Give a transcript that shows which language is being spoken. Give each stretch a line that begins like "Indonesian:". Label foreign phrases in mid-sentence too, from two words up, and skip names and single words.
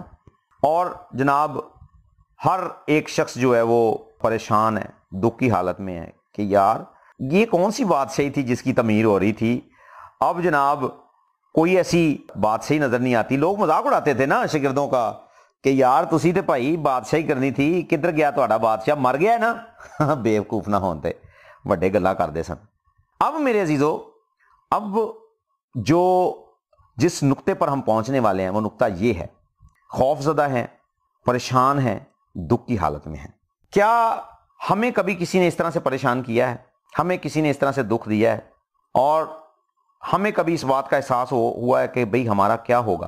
Urdu: اور جناب ہر ایک شخص جو ہے وہ پریشان ہے، دکھ کی حالت میں ہے کہ یار یہ کون سی بادشاہی تھی جس کی تعمیر ہو رہی تھی۔ اب جناب کوئی ایسی بادشاہی نظر نہیں آتی۔ لوگ مذاق اڑاتے تھے نا شاگردوں کا کہ یار
Punjabi: تسی تے بھائی بادشاہی کرنی تھی، کدھر گیا تہاڈا بادشاہ،
Urdu: مر گیا ہے نا۔
Punjabi: بیوقوف نہ ہون تے وڈے گلاں کردے سن۔
Urdu: اب میرے عزیزو، اب جو جس نقطے پر ہم پہنچنے والے ہیں وہ نقطہ یہ ہے، خوف زدہ ہیں، پریشان ہیں، دکھ کی حالت میں ہیں۔ کیا ہمیں کبھی کسی نے اس طرح سے پریشان کیا ہے؟ ہمیں کسی نے اس طرح سے دکھ دیا ہے؟ اور ہمیں کبھی اس بات کا احساس ہوا ہے کہ بھئی ہمارا کیا ہوگا؟